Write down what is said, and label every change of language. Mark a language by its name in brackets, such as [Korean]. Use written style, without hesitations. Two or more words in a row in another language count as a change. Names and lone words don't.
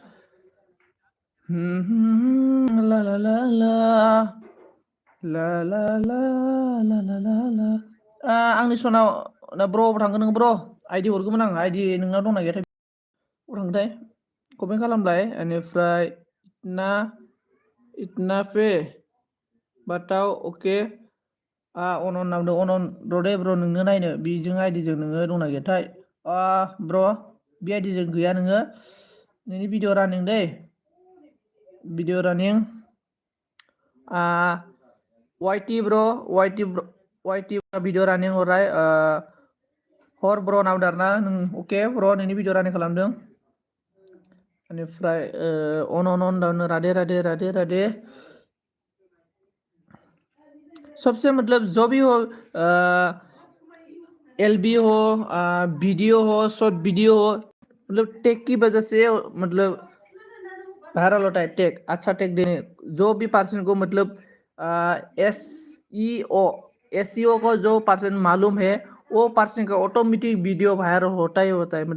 [Bodo] ला ला ला ला ला ला ला ला ला ला ला आंनि सनाव ना ब्र थांगोन नोङो ब्र, आइडि हरगौमोन आं, आइडि नोंनाव दंना गैयाथाय, थांथाय कमेन्ट खालामलाय, बेनिफ्राय [Hindi] इतना इतना [Bodo] पे बाताव अके अनन नांदों, अनन र' दे ब्र, नोंनो नायनो बेजों आइडिजों नोङो दंना गैयाथाय, ब्र बे आइडिजों गैया नोङो, नोंनि [English] video running [Bodo] दै, [English] video running [Bodo] वाइटि ब्र, वाइटि [English] video running [Bodo] हरनाय हर ब्र नाव दारना नों, अके ब्र नोंनि [English] video running [Bodo] खालामदों, बेनिफ्राय अन दावनो राधे राधे राधे राधे। [Hindi] सबसे मतलब जो भी हो, एलबी हो, वीडियो हो, [English] short video [Hindi] हो, मतलब टेक की वजह से मतलब वायरल होता है, टेक अच्छा टेक देने, जो भी पर्सन को मतलब एसईओ को जो पर्सन मालूम है, वो पर्सन का [English] automatic video viral [Hindi] होता ही होता है।